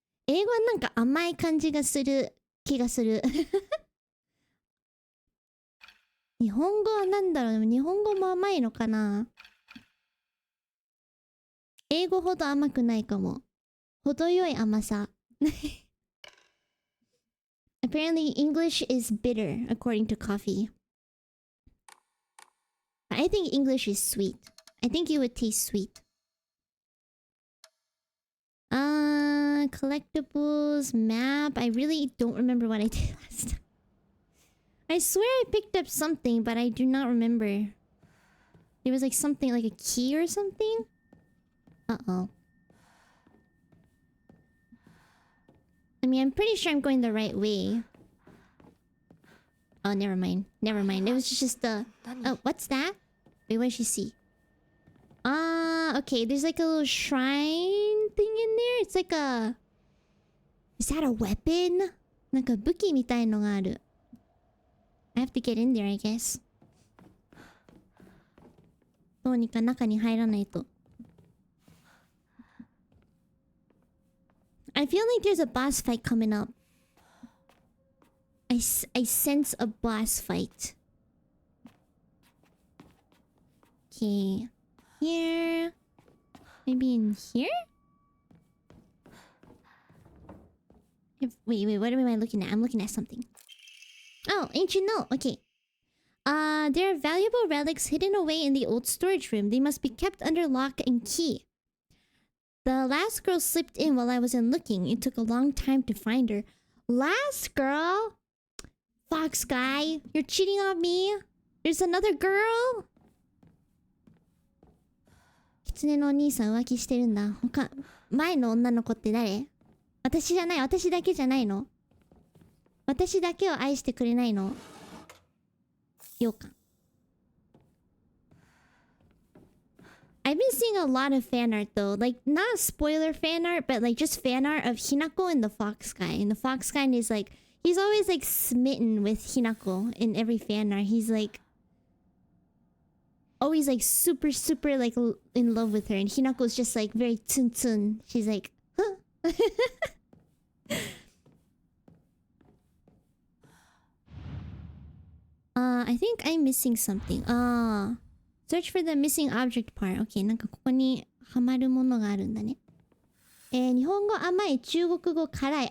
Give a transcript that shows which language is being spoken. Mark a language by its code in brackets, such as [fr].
[ja] 英語はなんか甘い感じがする気がする。日本語はなんだろう？日本語も甘いのかな？英語ほど甘くないかも。程よい甘さ。 [en] Apparently English is bitter according to coffee. I think English is sweet. I think it would taste sweet. Collectibles, map. I really don't remember what I did last time. I swear I picked up something, but I do not remember. There was like something, like a key or something? Uh-oh. I mean, I'm pretty sure I'm going the right way. Oh, never mind. Never mind. It was just the... Oh, what's that? Wait, what did she see? Okay. There's like a little shrine thing in there. It's like a... Is that a weapon? [ja] なんか武器みたいのがある。 [en] I have to get in there, I guess. [ja] どうにか中に入らないと。 [en] I feel like there's a boss fight coming up. I sense a boss fight. Okay. Here. Maybe in here? Wait, what am I looking at? I'm looking at something. Oh, ancient note. Okay. There are valuable relics hidden away in the old storage room. They must be kept under lock and key. The last girl slipped in while I wasn't looking. It took a long time to find her. Last girl? Fox guy, you're cheating on me? There's another girl? [ja] 狐のお兄さん浮気してるんだ。前の女の子って誰？私じゃない。私だけじゃないの？私だけを愛してくれないの？羊羹。 [en] I've been seeing a lot of fan art though. Like, not spoiler fan art, but like just fan art of Hinako and the fox guy. And the fox guy is like... He's always like smitten with Hinako in every fan art. He's like... Always like super like in love with her. And Hinako's just like very tsun. She's like... Huh? I think I'm missing something. Search for the missing object part. [ja] Okay, なんかここにはまるものがあるんだね。日本語甘い、中国語辛い。